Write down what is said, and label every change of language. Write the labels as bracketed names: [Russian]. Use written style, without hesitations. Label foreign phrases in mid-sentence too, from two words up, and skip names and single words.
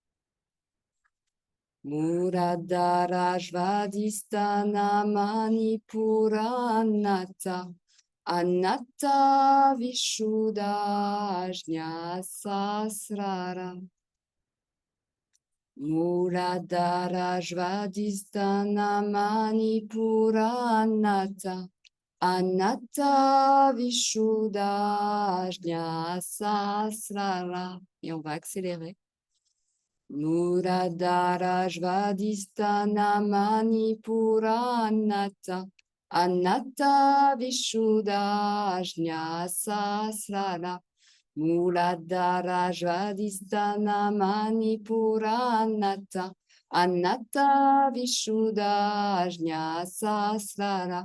[French] Muladhara Svadhisthana Manipura Anatta Anatta Vishuddha Sahasrara. Muladhara Svadhisthana Manipura Anatta Anatta Vishuddha Sahasrara. Et on va accélérer. Muladhara Svadhisthana Manipura Anatta Anatta Vishuddha Sahasrara. Muladhara Svadhisthana Manipura Anatta Anatta Vishuddha Sahasrara.